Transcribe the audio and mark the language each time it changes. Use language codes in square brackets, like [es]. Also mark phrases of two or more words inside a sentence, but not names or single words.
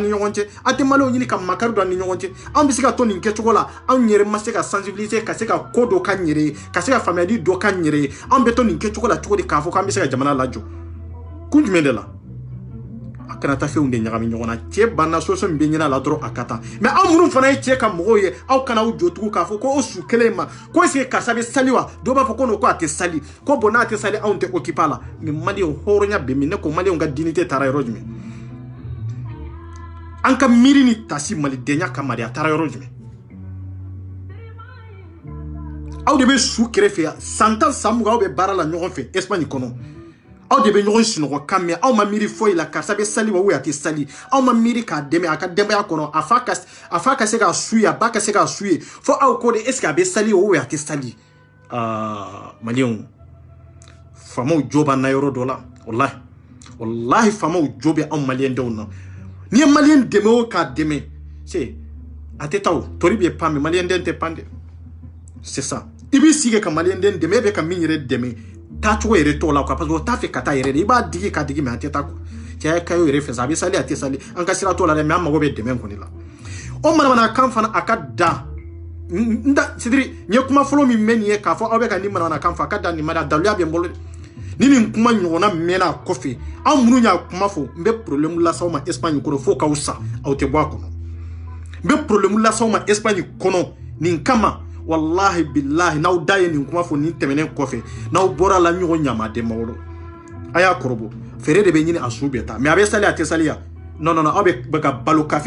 [bm] ni ɲɔgɔn cɛ aw tɛ maliyɛnw ɲini ka makari don an ni ɲɔgɔn cɛ anw bɛ se ka to nin kɛcogo la anw yɛrɛ ma se ka sensibiliser ka se ka ko dɔ k'an yɛrɛ ye ka se ka faamuyali dɔ k'an yɛrɛ ye anw bɛ to nin kɛcogo la cogo di k'a fɔ k'an bɛ se ka jamana lajɔ kun jumɛn de la a kana taa fɛnw de ɲagami ɲɔgɔn na cɛ banna solution min bɛ ɲɛna la dɔrɔn a ka taa mais aw minnu fana ye cɛ ka mɔgɔw ye aw kana aw jɔ tugun k'a fɔ ko o su kelen ma ko [fr] est ce que [bm] karisa bɛ sali wa dɔw b'a fɔ ko non ko a tɛ sali ko bon n'a tɛ sali anw tɛ occupé a la mais maliyɛnw hɔrɔnya bɛ min ne ko maliyɛnw ka dignité taara yɔrɔ jumɛn an ka miiri ni tasi malidenya kama de a taara yɔrɔ jumɛn aw de bɛ su kɛrɛfɛ yan san 10 san 20 aw bɛ baara la ɲɔgɔn fɛ Espagne kɔnɔ aw de bɛ ɲɔgɔn sunɔgɔ kan mɛn aw ma miiri foyi la karisa bɛ sali wa a tɛ sali aw ma miiri k'a dɛmɛ a ka denbaya kɔnɔ a fa ka se k'a su ye a ba ka se k'a su ye fo aw ko de [fr] est ce que [bm] a bɛ sali wa a tɛ sali maliyɛnw faamaw jo b'an na yɔrɔ dɔ la walahi faamaw jo bɛ anw maliyɛn denw na n'i ye maliyɛn dɛmɛ o k'a dɛmɛ c'est a tɛ taa o tori bɛ pan mais maliyɛn den tɛ pan dɛ [fr] c'est ça [bm] i b'i sigi ka maliyɛn den dɛmɛ e bɛ ka min yɛrɛ dɛmɛ taacogo yɛrɛ t'o la [fr] quoi parce que [bm] o t'a fɛ ka taa yɛrɛ de i b'a digi k'a digi mais a tɛ taa quoi cɛ ka y'o yɛrɛ fɛ sa a bɛ sali a tɛ sali an ka sira t'o la dɛ mais an mago bɛ dɛmɛ kɔni la o manamanakan fana a ka da [fr] c'est-à-dire [bm] n ye kuma fɔlɔ min mɛn nin ye k'a fɔ aw bɛ ka nin manamanakan fɔ a ka da nin ma da daluya bɛ n bolo ni nin kuma ɲɔgɔnna mɛnna a kɔfɛ anw minnu y'a kuma fɔ n bɛ problème las'aw ma Espagne kɔnɔ fo k'aw sa aw tɛ bɔ a kɔnɔ n bɛ problème las'aw ma Espagne kɔnɔ nin kama [ar] والله بالله [bm] n'aw da ye nin kuma fɔ nin tɛmɛnen kɔfɛ n'aw bɔra la ɲɔgɔn ɲamaden mawolo a y'a kɔrɔbɔ feere de bɛ ɲini a su bɛɛ ta mais a bɛ sali a tɛ sali ya non aw bɛ ka balo kafiri